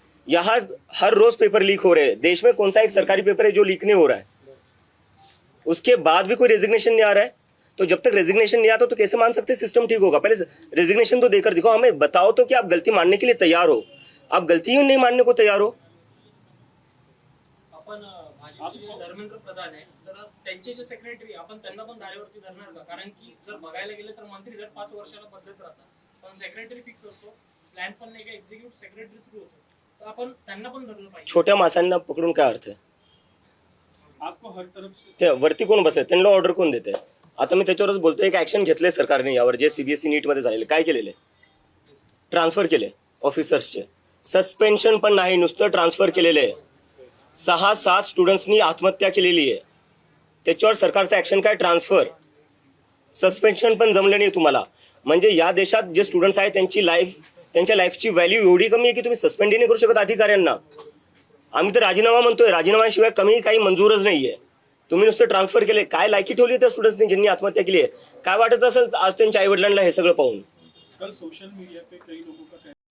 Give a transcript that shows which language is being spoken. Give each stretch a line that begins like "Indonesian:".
Hindi: यहाँ हर रोज paper leak हो रहे हैं. देश में कौन सा एक सरकारी पेपर है जो लीक नहीं हो रहा है? उसके बाद भी कोई रेजिग्नेशन नहीं आ रहा है. तो जब तक रेजिग्नेशन नहीं आता तो कैसे मान सकते सिस्टम ठीक होगा? पहले रेजिग्नेशन तो देकर दिखाओ. हमें बताओ तो कि आप गलती मानने के लिए तैयार हो. आप गलती ही नहीं मानने को तैयार हो.
Marathi: आपण भाजपचे धर्मेंद्र प्रधान आहे, तर त्यांचे जे सेक्रेटरी आपण त्यांना पण धारेवरती धरणार का? कारण की जर बघायला गेलं तर मंत्री जर 5 वर्षाला बदलत राहतात, पण सेक्रेटरी फिक्स असतो, प्लॅन पण नाही का एक्झिक्युटिव्ह सेक्रेटरी थ्रू होतो, तर आपण त्यांना पण धरलं पाहिजे. छोट्या मासांना पकडून काय अर्थ आहे?
Hindi: आपको हर तरफ से
Marathi: ते वरती कोण बसले, त्यांना ऑर्डर कोण देते? आता मी त्याच्यावरच बोलतोय. एक ऍक्शन घेतलंय सरकारने यावर, जे सीबीएसई नीटमध्ये झालेले. काय केलेले? ट्रान्सफर केले ऑफिसर्सचे. सस्पेन्शन पण नाही, नुसतं ट्रान्सफर केलेले आहे. 6-7 स्टुडंट्सनी आत्महत्या केलेली आहे. त्याच्यावर सरकारचं ऍक्शन काय? ट्रान्सफर. सस्पेन्शन पण जमलं नाही तुम्हाला. म्हणजे या देशात जे स्टुडंट्स आहेत त्यांच्या लाईफची व्हॅल्यू एवढी कमी आहे की तुम्ही सस्पेंडही नाही करू शकत अधिकाऱ्यांना. आम्ही तर राजीनामा म्हणतोय, राजीनाम्याशिवाय कमी काही मंजूरच नाहीये. तुम्ही नुसतं ट्रान्सफर केले. काय लायकी ठेवली त्या स्टुडंट्सनी ज्यांनी आत्महत्या केली आहे? काय वाटत असेल आज त्यांच्या आई वडिलांना हे सगळं पाहून?
Hindi: कल सोशल मीडिया पे कई लोगों का